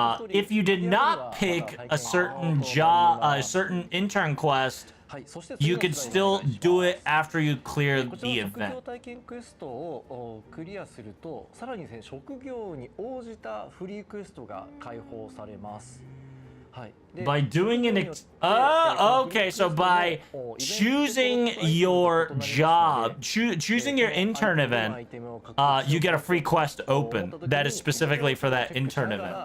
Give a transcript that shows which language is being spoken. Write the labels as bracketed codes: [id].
[en] If you did not pick a certain job, a certain intern quest, you can still do it after you clear the event. [ja] 職業体験クエストをクリアすると、さらにですね、職業に応じたフリークエストが開放されます。 [en] By doing okay, so by choosing your job, choosing your intern event, you get a free quest open that is specifically for that intern event.